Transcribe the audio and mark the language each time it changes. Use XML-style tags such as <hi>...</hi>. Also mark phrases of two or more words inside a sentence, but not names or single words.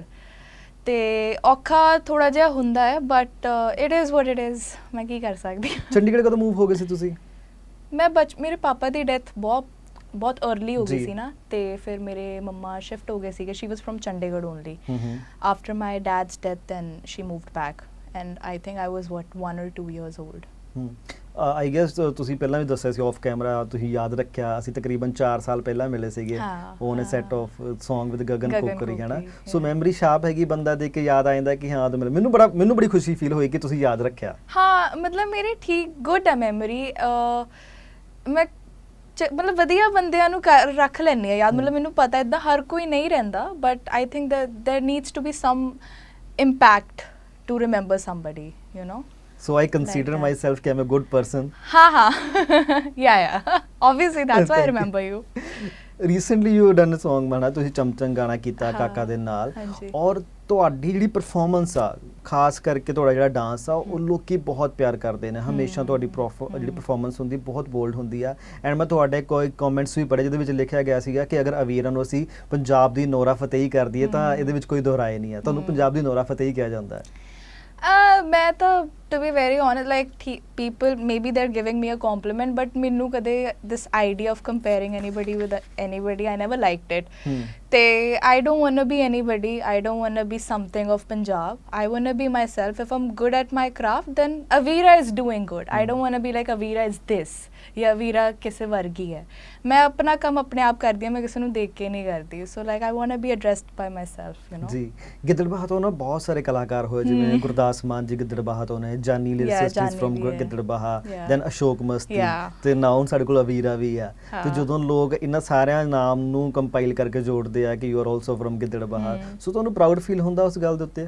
<pa>ਤੇ ਔਖਾ ਥੋੜਾ ਜਿਹਾ ਹੁੰਦਾ ਹੈ,</pa> <en>but it is what it is.</en> <pa>ਮੈਂ ਕੀ ਕਰ ਸਕਦੀ ਹਾਂ। ਚੰਡੀਗੜ੍ਹ ਕਦੋਂ ਮੂਵ ਹੋ ਗਏ ਸੀ ਤੁਸੀਂ? ਮੈਂ ਮੇਰੇ ਪਾਪਾ ਦੀ ਡੈਥ ਬਹੁਤ अर्ਲੀ ਹੋ ਗਈ ਸੀ ਨਾ, ਤੇ ਫਿਰ ਮੇਰੇ ਮੰਮਾ ਸ਼ਿਫਟ ਹੋ ਗਏ ਸੀਗੇ।</pa> <en>She was from Chandigarh only. After my dad's death then she moved back and I think I was 1 or 2 years old। I guess</en> <pa>ਤੁਸੀਂ ਪਹਿਲਾਂ ਵੀ ਦੱਸਿਆ ਸੀ</pa> <en>off camera,</en> <pa>ਤੁਸੀਂ ਯਾਦ ਰੱਖਿਆ ਅਸੀਂ ਤਕਰੀਬਨ 4 ਸਾਲ ਪਹਿਲਾਂ ਮਿਲੇ ਸੀਗੇ</pa> <en>on a set of Song with</en> <pa>ਗਗਨ ਕੋਕਰੀ ਹੈ ਨਾ।</pa> <en>so memory sharp</en> <pa>ਹੈਗੀ, ਬੰਦਾ ਦੇਖ ਕੇ ਯਾਦ ਆ ਜਾਂਦਾ ਕਿ ਹਾਂ ਤਾਂ ਮੈਨੂੰ ਬੜੀ ਖੁਸ਼ੀ ਫੀਲ ਹੋਈ ਕਿ ਤੁਸੀਂ ਯਾਦ ਰੱਖਿਆ। ਹਾਂ, ਮਤਲਬ ਮੇਰੀ ਠੀਕ ਗੁੱਡ ਹੈ ਮੈਮਰੀ। ਮੈਂ ਮਤਲਬ ਵਧੀਆ ਬੰਦਿਆਂ ਨੂੰ ਰੱਖ ਲੈਂਦੀ ਹਾਂ ਯਾਦ। ਮਤਲਬ ਮੈਨੂੰ ਪਤਾ ਇੱਦਾਂ ਹਰ ਕੋਈ ਨਹੀਂ ਰਹਿੰਦਾ,</pa> <en>but I think there needs to be some impact to remember somebody, you know. So I consider myself कि I'm a good person. Yeah. Obviously, that's why I remember you. Recently you done a song</en> <pa>ਬਣਾ, ਤੁਸੀਂ ਚਮਚਮ ਗਾਣਾ ਕੀਤਾ ਕਾਕਾ ਦੇ ਨਾਲ, ਔਰ ਤੁਹਾਡੀ ਜਿਹੜੀ ਪਰਫਾਰਮੈਂਸ ਆ, ਖਾਸ ਕਰਕੇ ਤੁਹਾਡਾ ਜਿਹੜਾ ਡਾਂਸ ਆ, ਉਹ ਲੋਕੀ ਬਹੁਤ ਪਿਆਰ ਕਰਦੇ ਨੇ ਹਮੇਸ਼ਾ। ਤੁਹਾਡੀ ਜਿਹੜੀ ਪਰਫਾਰਮੈਂਸ ਹੁੰਦੀ ਬਹੁਤ ਬੋਲਡ ਹੁੰਦੀ ਆ। ਐਂਡ ਮੈਂ ਤੁਹਾਡੇ ਕੋਈ ਕਮੈਂਟਸ ਵੀ ਪੜ੍ਹੇ ਜਿਹਦੇ ਵਿੱਚ ਲਿਖਿਆ ਗਿਆ ਸੀਗਾ ਕਿ ਅਗਰ ਅਵੀਰਾ ਨੂੰ ਅਸੀਂ ਪੰਜਾਬ ਦੀ ਨੋਰਾ ਫਤਿਹੀ ਕਰ ਦਈਏ ਤਾਂ ਇਹਦੇ ਵਿੱਚ ਕੋਈ ਦੁਹਰਾਏ ਨਹੀਂ ਆ। ਤੁਹਾਨੂੰ ਪੰਜਾਬ ਦੀ ਨੋਰਾ ਫਤਿਹੀ ਕਿਹਾ ਜਾਂਦਾ ਹੈ? ਮੈਂ ਤਾਂ</pa> <en>to be very honest, like people maybe they're giving me a compliment, but</en> <pa>ਮੈਨੂੰ ਕਦੇ</pa> <en>this idea of comparing anybody with anybody, I never liked it. ਤੇ I don't want to be anybody, I don't want to be something of Punjab, I want to be myself. If I'm good at my craft, then Avira is doing good. I don't want to be like Avira is this ਜਾਂ Avira</en> <pa>ਕਿਸੇ ਵਰਗੀ ਹੈ। ਮੈਂ ਆਪਣਾ ਕੰਮ ਆਪਣੇ ਆਪ ਕਰਦੀ ਹਾਂ, ਮੈਂ ਕਿਸੇ ਨੂੰ ਦੇਖ ਕੇ ਨਹੀਂ ਕਰਦੀ।</pa> <en>So like I want to be addressed by myself, you know.</en> <pa>ਜੀ, ਗਿੱਦੜਬਾਹਾ ਤੋਂ ਨਾ ਬਹੁਤ ਸਾਰੇ ਕਲਾਕਾਰ ਹੋਏ, ਜਿਵੇਂ ਗੁਰਦਾਸ ਮਾਨ ਜੀ ਗਿੱਦੜਬਾਹਾ ਤੋਂ ਨੇ, ਜਾਨੀ ਲਿਲ ਸਿਸਟਰਸ</pa> <en>from Gidderbaha, then</en> <pa>ਅਸ਼ੋਕ ਮਸਤੀ, ਤੇ ਨਾਉ ਸਾਡੇ ਕੋਲ ਅਵੀਰਾ ਵੀ ਆ। ਤੇ ਜਦੋਂ ਲੋਕ ਇਹਨਾਂ ਸਾਰਿਆਂ ਨਾਮ ਨੂੰ ਕੰਪਾਈਲ ਕਰਕੇ ਜੋੜਦੇ ਆ ਕਿ</pa> <en>you are also from Gidderbaha,</en> <pa>ਸੋ ਤੁਹਾਨੂੰ</pa> <en>proud feel</en> <pa>ਹੁੰਦਾ ਉਸ ਗੱਲ ਦੇ ਉੱਤੇ?</pa>